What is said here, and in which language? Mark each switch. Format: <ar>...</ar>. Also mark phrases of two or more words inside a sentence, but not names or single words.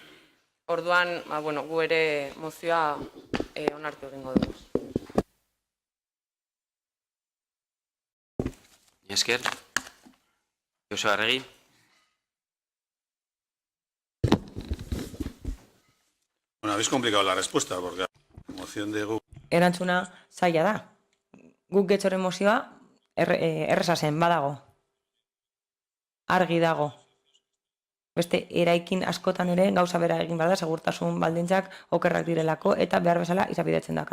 <eu>Orduan, gu ere mozioa onartu egingo dugu. Esker. Joseba Arregi. Bueno,</eu> <es>habéis complicado la respuesta, porque la moción de GUK...</es> <eu>Erantzuna zaila da. Guk Getxoren mozioa erreza zen, badago. Argi dago. Beste eraikin askotan ere gauza bera egin bada, segurtasun baldintzak okerrak direlako eta behar bezala izapidetzen da.</eu>